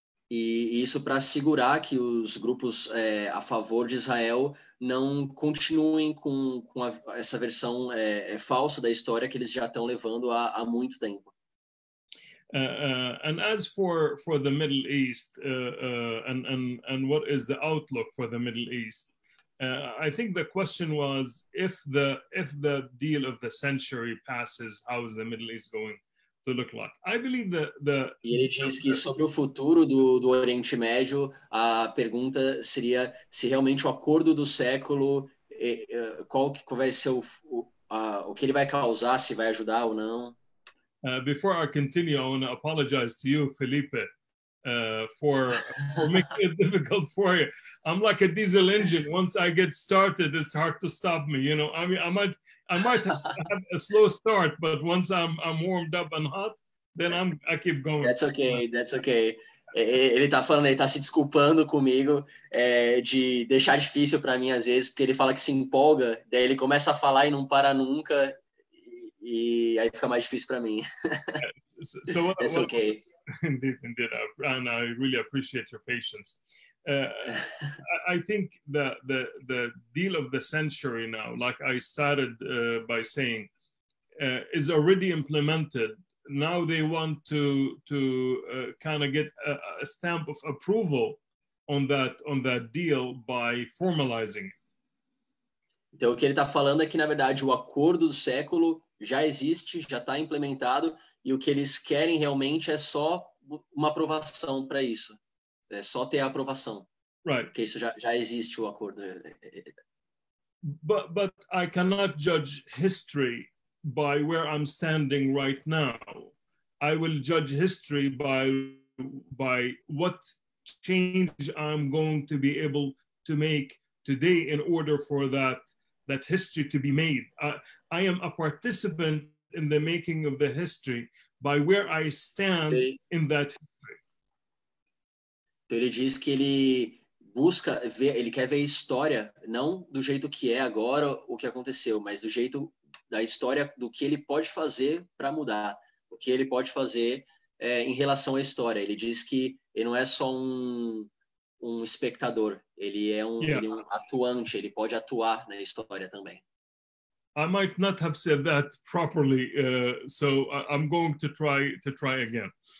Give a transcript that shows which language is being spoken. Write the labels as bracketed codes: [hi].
[pt] E isso para assegurar que os grupos a favor de Israel não continuem com essa versão falsa da história que eles já estão levando há muito tempo. [en] And as for the Middle East and what is the outlook for the Middle East, I think the question was if the deal of the century passes, how is the Middle East going to look like? I believe [pt] E ele diz que sobre o futuro do Oriente Médio, a pergunta seria se realmente o acordo do século, qual vai ser o que ele vai causar, se vai ajudar ou não. [en] Before I continue, I want to apologize to you, Felipe, for making it difficult for you. I'm like a diesel engine. Once I get started, it's hard to stop me. You know, I mean, I might have a slow start, but once I'm warmed up and hot, then I keep going. That's okay. That's okay. [pt] Ele tá falando, ele tá se desculpando comigo de deixar difícil para mim às vezes, porque ele fala que se empolga, daí ele começa a falar e não para nunca. E aí fica mais difícil para mim. [en] So that's okay. Indeed. And I really appreciate your patience. I think the deal of the century now, like I started by saying, is already implemented. Now they want to kind of get a stamp of approval on that deal by formalizing it. [pt] Então, o que ele está falando é que, na verdade, o acordo do século já existe, já está implementado, e o que eles querem realmente é só uma aprovação para isso. É só ter a aprovação. [en] Right. [pt] Porque isso já existe, o acordo. [en] But I cannot judge history by where I'm standing right now. I will judge history by what change I'm going to be able to make today in order for that history to be made. I am a participant in the making of the history by where I stand in that history. [pt] Ele diz que ele busca ver, ele quer ver a história, não do jeito que é agora o que aconteceu, mas do jeito da história, do que ele pode fazer para mudar, o que ele pode fazer em relação à história. Ele diz que ele não é só um espectador, ele é ele é um atuante, ele pode atuar na história também. [en] I might not have said that properly, so I'm going to try again.